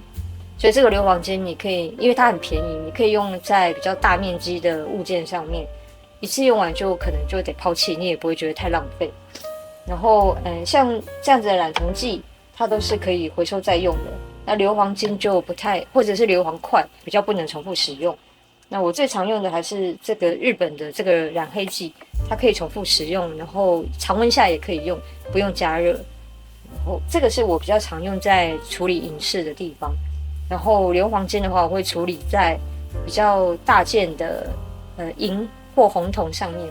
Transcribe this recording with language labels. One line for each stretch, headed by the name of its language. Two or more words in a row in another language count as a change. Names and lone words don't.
Chinese: 所以這個硫磺晶你可以，因為它很便宜，你可以用在比較大面積的物件上面，一次用完就可能就得拋棄，你也不會覺得太浪費。然後像這樣子的染銅劑，它都是可以回收再用的。那硫磺晶就不太，或者是硫磺塊比較不能重複使用。那我最常用的還是這個日本的這個染黑劑， 它可以重複使用，然後常溫下也可以用，不用加熱。然後這個是我比較常用在處理銀飾的地方。然後硫磺金的話，我會處理在比較大件的銀或紅銅上面。